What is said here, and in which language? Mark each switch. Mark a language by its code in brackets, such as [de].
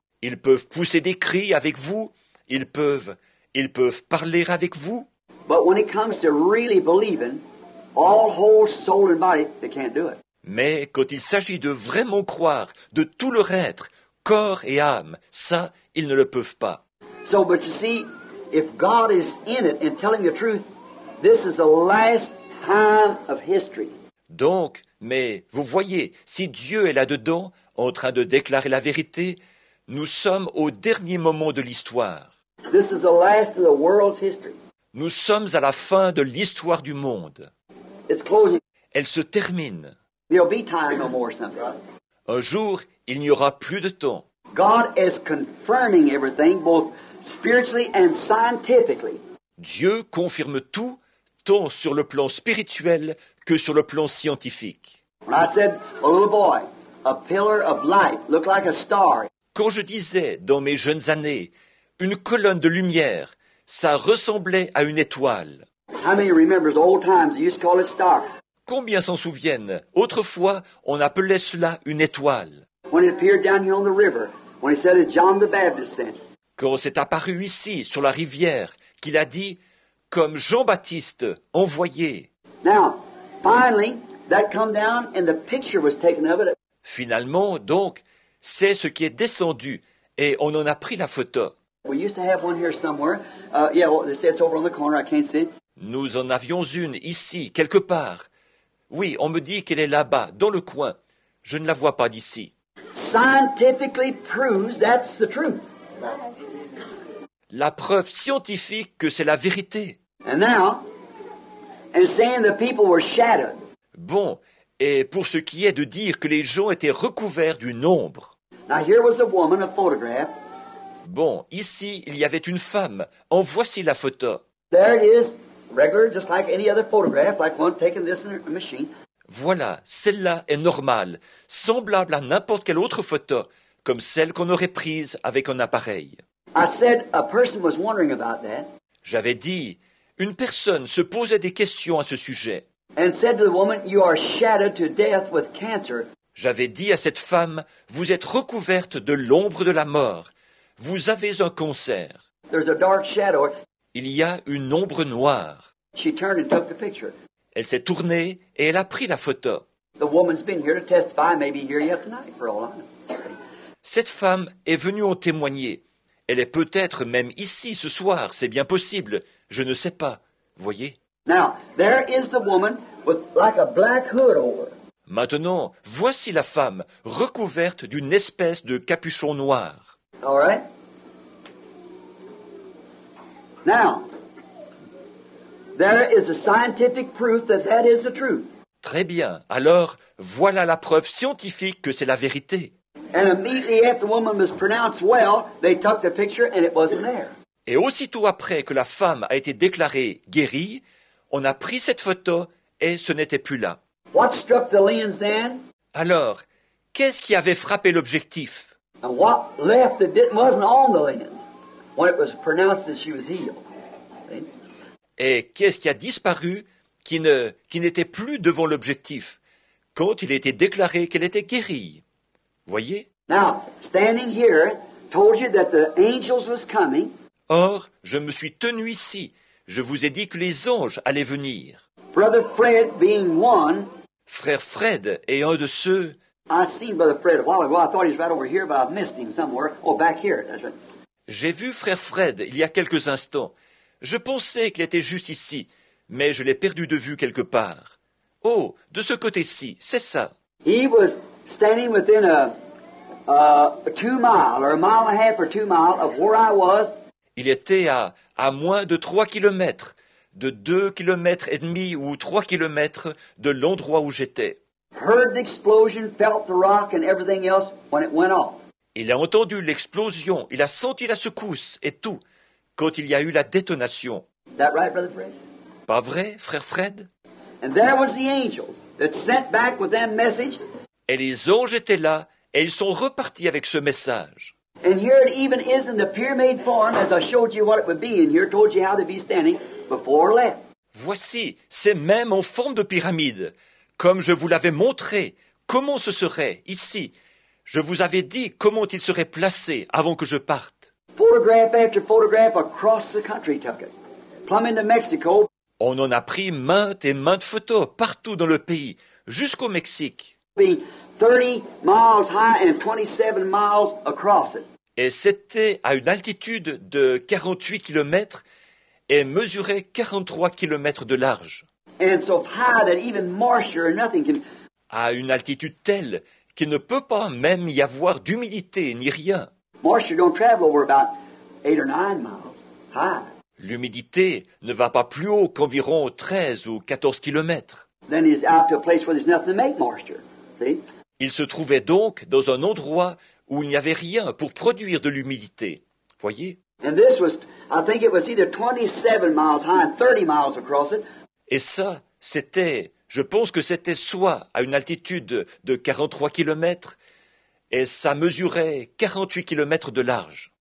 [fr] Ils peuvent pousser des cris avec vous, ils peuvent parler avec vous, [en] But when it comes to really believing, all whole soul and body, they can't do it. [fr] mais quand il s'agit de vraiment croire de tout leur être, corps et âme, ça, ils ne le peuvent pas. [en] So, but you see, if God is in it and telling the truth, this is the last time of history. [fr] Donc, mais vous voyez, si Dieu est là-dedans, en train de déclarer la vérité, nous sommes au dernier moment de l'histoire. [en] This is the last of the world's history. [fr] Nous sommes à la fin de l'histoire du monde. [en] It's closing. [fr] Elle se termine. [en] There'll be time no more someday. [fr] Un jour, il n'y aura plus de temps. [en] God is confirming everything, both spiritually and scientifically. [fr] Dieu confirme tout, tant sur le plan spirituel que sur le plan scientifique. [en] When I said, a little boy, a pillar of light, looked like a star. [fr] Quand je disais, dans mes jeunes années, une colonne de lumière, ça ressemblait à une étoile. [en] How many remembers old times they used to call it star? [fr] Combien s'en souviennent? Autrefois, on appelait cela une étoile. [en] When it appeared down here on the river, when he said it, John the Baptist sent. [fr] Quand c'est apparu ici, sur la rivière, qu'il a dit, comme Jean-Baptiste envoyé. [en] Now, finally, that come down and the picture was taken of it. [fr] Finalement, donc, c'est ce qui est descendu, et on en a pris la photo. [en] We used to have one here somewhere. They say it's over on the corner. I can't see it. [fr] Nous en avions une ici, quelque part. Oui, on me dit qu'elle est là-bas, dans le coin. Je ne la vois pas d'ici. [en] Scientifically proves that's the truth. [fr] La preuve scientifique que c'est la vérité. [en] And now, and saying the people were shadowed. [fr] Bon, et pour ce qui est de dire que les gens étaient recouverts d'une ombre. [en] Now here was a woman, a photograph. [fr] Bon, ici, il y avait une femme. En voici la photo. [en] There it is, regular, just like any other photograph, like one taking this in a machine. [fr] Voilà, celle-là est normale, semblable à n'importe quelle autre photo, comme celle qu'on aurait prise avec un appareil. [en] I said a person was wondering about that, [fr] J'avais dit, une personne se posait des questions à ce sujet. [en] and said to the woman, you are shadowed to death with cancer. [fr] J'avais dit à cette femme, vous êtes recouverte de l'ombre de la mort. Vous avez un cancer. [en] There's a dark shadow. [fr] Il y a une ombre noire. [en] She turned and took the picture. [fr] Elle s'est tournée et elle a pris la photo. [en] The woman's been here to testify, maybe here yet tonight for all I know. [fr] Cette femme est venue en témoigner. Elle est peut-être même ici ce soir, c'est bien possible. Je ne sais pas. Voyez? [en] Now, there is the woman with like a black hood over her. [fr] Maintenant, voici la femme recouverte d'une espèce de capuchon noir. [en] All right? Now, there is a scientific proof that that is the truth. [fr] Très bien. Alors, voilà la preuve scientifique que c'est la vérité. [en] And immediately after the woman was pronounced well, they took the picture and it wasn't there. [fr] Et aussitôt après que la femme a été déclarée guérie, on a pris cette photo et ce n'était plus là. [en] What struck the lens then? [fr] Alors, qu'est-ce qui avait frappé l'objectif? [en] And what left that wasn't on the lens when it was pronounced that she was healed? See? [fr] Et qu'est-ce qui a disparu qui n'était plus devant l'objectif quand il était déclaré qu'elle était guérie? Voyez? [en] Now, standing here, told you that the angels was coming. [fr] Or, je me suis tenu ici. Je vous ai dit que les anges allaient venir. [en] Brother Fred being one. [fr] Frère Fred est un de ceux. [en] I seen Brother Fred a while ago. I thought he was right over here, but I've missed him somewhere. Oh, back here. That's right. [fr] J'ai vu frère Fred il y a quelques instants. Je pensais qu'il était juste ici, mais je l'ai perdu de vue quelque part. Oh, de ce côté-ci, c'est ça. [en] He was standing within a 2 mile or a mile and a half or 2 mile of where I was. [fr] Il était à moins de 3 kilomètres, de 2 kilomètres et demi ou 3 kilomètres de l'endroit où j'étais. [en] Heard the explosion, felt the rock and everything else when it went off. [fr] Il a entendu l'explosion, il a senti la secousse et tout, quand il y a eu la détonation. [en] Is that right, Brother Fred? [fr] Pas vrai, frère Fred? [en] And there was the angels that sent back with that message. [fr] Et les anges étaient là, et ils sont repartis avec ce message. [en] And here it even is in the pyramid form, as I showed you what it would be in here, told you how they'd be standing before left. [fr] Voici, c'est même en forme de pyramide, comme je vous l'avais montré, comment ce serait ici. Je vous avais dit comment il serait placé avant que je parte. [en] Photograph after photograph across the country took it. Plumb into Mexico. [fr] On en a pris maintes et maintes photos partout dans le pays, jusqu'au Mexique. [en] Be 30 miles high and 27 miles across it. [fr] Et c'était à une altitude de 48 km et mesurait 43 km de large. [en] And so high that even moisture or nothing can. [fr] À une altitude telle qu'il ne peut pas même y avoir d'humidité ni rien. [en] Moisture don't travel over about 8 or 9 miles high. [fr] L'humidité ne va pas plus haut qu'environ 13 ou 14 km. [en] Then he's out to a place where there's nothing to make moisture. See? [fr] Il se trouvait donc dans un endroit où il n'y avait rien pour produire de l'humidité. Voyez? [en] And this was, I think it was either 27 miles high and 30 miles across it. [fr] Et ça, je pense que c'était soit à une altitude de 43 km et ça mesurait 48 km de large.